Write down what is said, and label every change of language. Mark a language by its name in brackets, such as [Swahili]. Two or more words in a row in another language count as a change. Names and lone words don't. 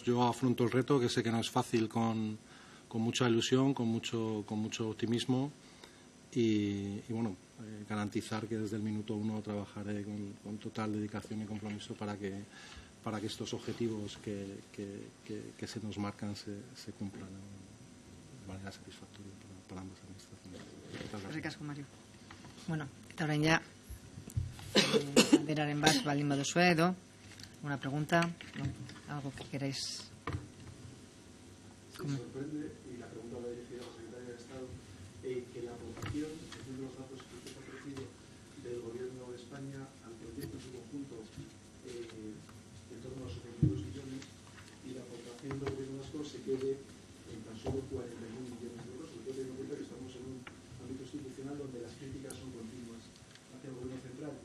[Spanish] Yo afronto el reto, que sé que no es fácil, con mucha ilusión, con mucho optimismo, y bueno, garantizar que desde el minuto uno trabajaré con total dedicación y compromiso para que estos objetivos que se nos marcan se cumplan de manera satisfactoria para ambas administraciones. [Basque] Eskerrik asko, Mario. Bueno, eta orain ja, beraren bat baldin baduzue edo, [Spanish] ¿Una pregunta? ¿No? ¿Algo que queráis? Me sorprende, y la pregunta va dirigida a la Secretaria de Estado, que la aportación, según los datos que usted ha ofrecido, del Gobierno de España al proyecto en su conjunto, en torno a los 72 millones, y la aportación del Gobierno vasco se quede en tan solo 41 millones de euros, sobre todo teniendo en cuenta que estamos en un ámbito institucional donde las críticas son continuas hacia el Gobierno central.